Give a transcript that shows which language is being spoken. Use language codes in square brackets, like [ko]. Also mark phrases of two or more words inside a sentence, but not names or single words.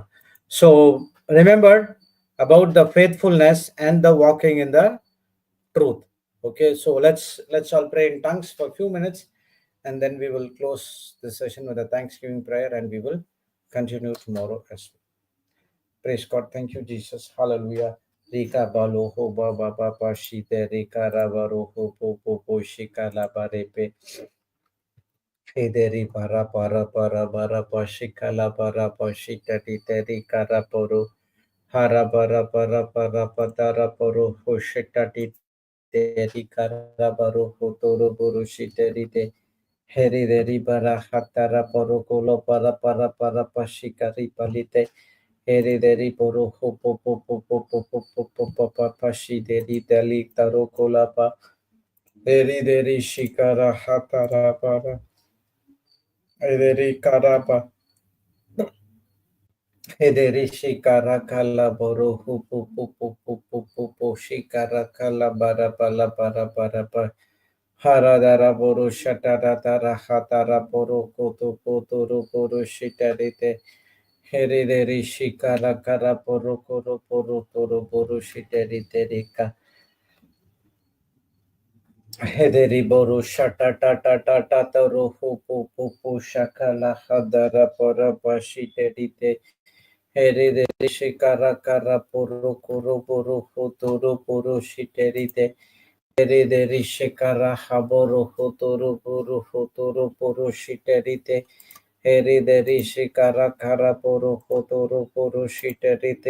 [en] So remember about the faithfulness and the walking in the truth. Okay, so let's all pray in tongues for a few minutes, and then we will close the session with a thanksgiving prayer, and we will continue tomorrow as well. Praise God. Thank you, Jesus. Hallelujah. Rika balo ho ba ba ba ba shite rika ravaro ho po po po shika la ba re pe. Hederi para para para bara pa shika la para pa shita ti te rika raporo. Hara bara para para patara poro ho shita ti te rika ravaro ho toro boro shite rite. Heri deri bara hatara poro kolo para pa shika ripalite. Ere deri poro ho po po po po po po po po po pa pa shi deri dali taro kola pa eri deri shikara hatara para eri karapa Hederi shikara kala boro hupu pupu pupu pupu shikara kala bara bala bara bara bara haradara boro shatara tara hatara boro koto potoro boro shitarite herederi shikara kara boro koro boro toro boro shitarite rika hederi boro shatata tata tata roho pupu pupu shakala hadara bora bashitarite Heredere shikara kara poro koro poro hotoro poro shiterite. Heredere shikara haboro hotoro poro shiterite. Heredere shikara kara poro hotoro poro shiterite.